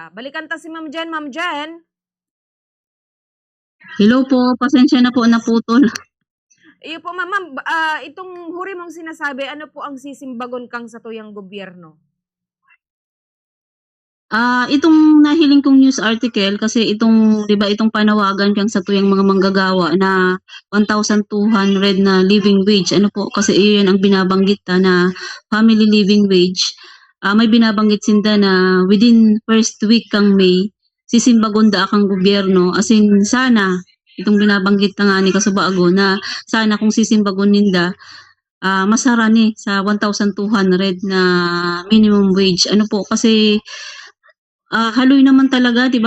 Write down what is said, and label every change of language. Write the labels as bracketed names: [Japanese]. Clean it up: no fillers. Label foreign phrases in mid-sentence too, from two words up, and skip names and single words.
[Bikol] Balikan ta si Ma'am Jen. Ma'am Jen? [Filipino] Hello po, pasensya na po naputol. [Bikol] Iyo po, ma'am. Itong huri mong sinasabi, ano po ang sisimbagon kang sa tuyang gobyerno? Itong nahiling kong [English] news article [Bikol] kasi itong 'di ba itong panawagan kang sa tuyang mga manggagawa na 1,200 na [English] living wage. [Filipino] Ano po kasi iyon ang binabanggit na [English] family living wage. [Bikol] May binabanggit sinda na [English] within first week [Bikol] kang May sisimbagon da kang gobyerno as in sana itong binabanggit na nga ni Kasubago na sana kung sisimbagon ninda masara ni sa 1,200 na [English] minimum wage. [Bikol] Ano po kasi haloy naman talaga, 'di ba?